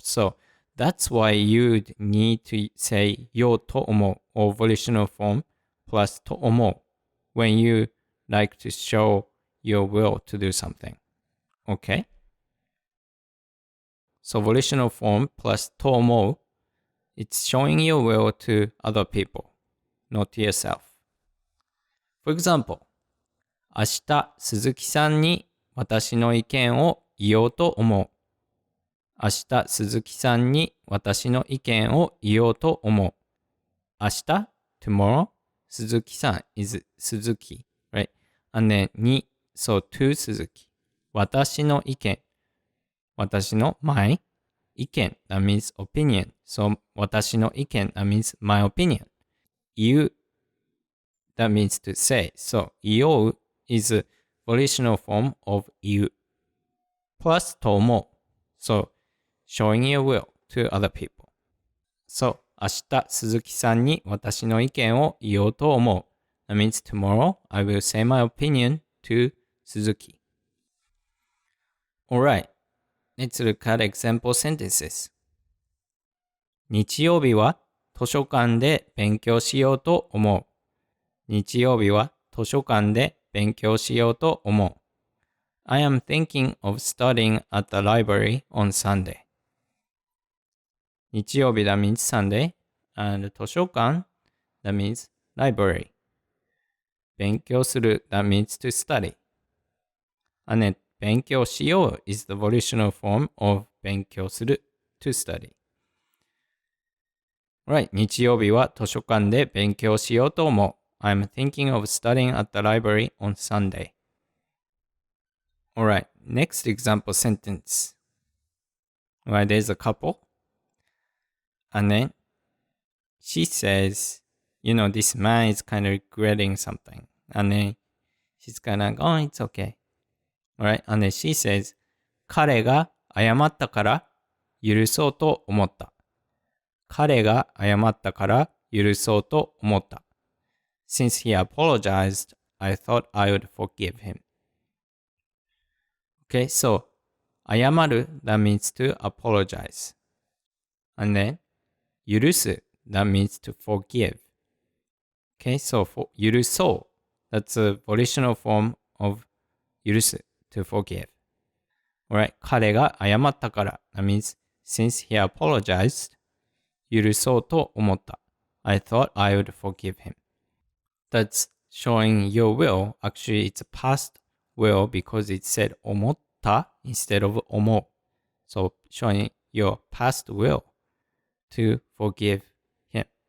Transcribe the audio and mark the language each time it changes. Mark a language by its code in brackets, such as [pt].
[en] So that's why you need to say よと思う or volitional form plus と思う when you like to show your will to do something. Okay? So volitional form plus と思う, it's showing your will to other people, not to yourself. [ja] For example, 明日鈴木さんに私の意見を言おうと思う。明日鈴木さんに私の意見を言おうと思う。 [en] 明日 tomorrow 鈴木さん is 鈴木 right? And then に so to 鈴木。 [ja] 私の意見私の [en] my 意見 that means opinion. So [ja] 私の意見 [en] that means my opinion. 言う that means to say. So 言おう is a volitional form of 言う plus と思う So showing your will to other people. So [ja] 明日鈴木さんに私の意見を言おうと思う [en] That means tomorrow I will say my opinion to Suzuki. Alright, let's look at example sentences. [ja] 日曜日は図書館で勉強しようと思う。日曜日は図書館で勉強しようと思う。 [en] I am thinking of studying at the library on Sunday. 日曜日 that means Sunday, and 図書館 that means library. 勉強する that means to study. And then 勉強しよう is the volitional form of 勉強する to study. [ja] Right, 日曜日は図書館で勉強しようと思う。 [en] I'm thinking of studying at the library on Sunday. Alright, next example sentence. Right, there's a couple. And then she says, you know, this man is kind of regretting something. And then she's kind of like, oh, it's okay. Alright, and then she says, [ja] 彼が謝ったから許そうと思った。彼が謝ったから許そうと思った。 [en] Since he apologized, I thought I would forgive him. Okay, so 謝る that means to apologize. And then 許す that means to forgive. Okay, so for 許そう that's a volitional form of 許す to forgive. Alright, [ja] 彼が謝ったから [en] that means since he apologized, [ja] 許そうと思った。 [en] I thought I would forgive him. That's showing your will. Actually, it's a past will because it said 思った instead of 思う. So showing your past will to forgive him.